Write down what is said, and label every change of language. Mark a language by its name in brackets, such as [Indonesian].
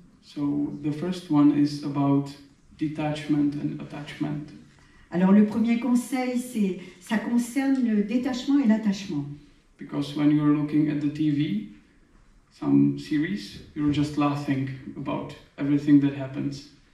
[English] So the first one is about detachment and attachment. [French] Alors le premier conseil, ça concerne le détachement et l'attachement. [English] Because when you're looking at the TV, some series, you're just laughing about everything that happens.